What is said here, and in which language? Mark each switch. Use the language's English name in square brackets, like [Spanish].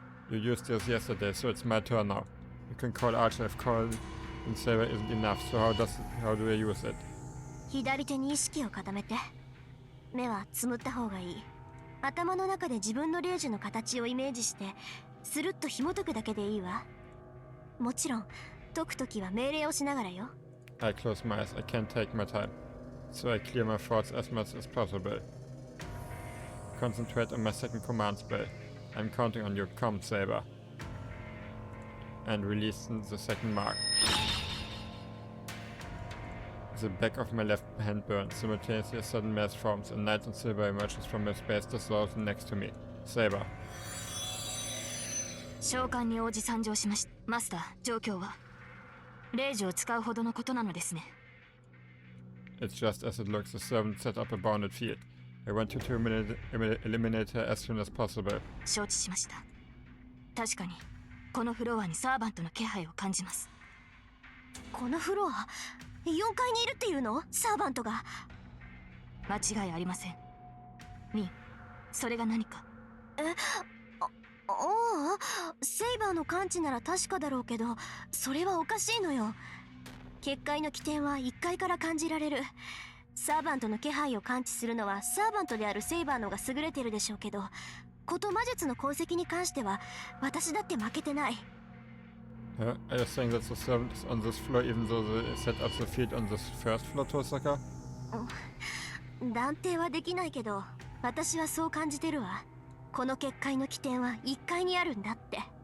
[English] You used this yesterday, so it's my turn now. You can call Archer if calling Saber isn't enough, so how do I use it? [Japanese] 左手に意識を固めて。目はつむった方がいい。頭の中で自分の霊樹の形をイメージして、スルッと紐解くだけでいいわ。もちろん、解くときは命令をしながらよ。 [English] I close my eyes. I can't take my time. So I clear my thoughts as much as possible. Concentrate on my second command spell. I'm counting on you. Come, Saber. And release the second mark. The back of my left hand burns. Simultaneously, a sudden mass forms. A knight in silver emerges from a space dissolved next to me. Saber. [Japanese] 召喚に応じ参上しました。マスター、状況は霊樹を使うほどのことなのですね。 [English] It's just as it looks. The servant set up a bounded field. I want you to eliminate her as soon as possible. [Japanese] 承知しました。確かに、このフロアにサーバントの気配を感じます。このフロア ?4 階にいるっていうの？サーバントが。間違いありません。ミン、それが何か。ああ、セイバーの感知なら確かだろうけど、それはおかしいのよ。結界の起点は1階から感じられる。サーバントの気配を感知するのはサーバントであるセイバーのが優れてるでしょうけど、こと魔術の痕跡に関しては私だって負けてない。 [English] Are you saying that the servant is on this floor even though they set up the field on this first floor, Tosaka? [Japanese] 断定はできないけど、私はそう感じてるわ。この結界の起点は1階にあるんだって。